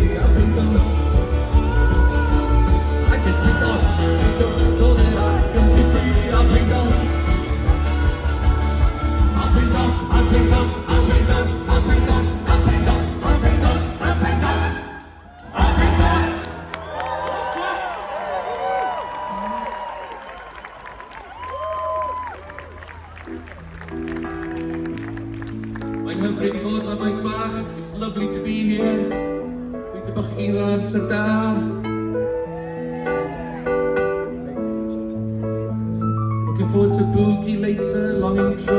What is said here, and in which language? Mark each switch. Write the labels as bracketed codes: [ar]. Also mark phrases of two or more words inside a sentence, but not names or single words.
[en] I'll paint dogs. I just paint dogs. So that I can be free. I'll paint dogs. I'll paint dogs. I'll paint dogs. I'll paint dogs. I'll paint dogs. I'll paint dogs. I'll paint dogs. I'll paint dogs. I'll paint dogs. [cy] Mae'n hyfryd I fod yma maes bach. [en] It's lovely to be here. [cy] Gobeithio bod chi gyd yn amser da. [en] Looking forward to boogie later, long intro.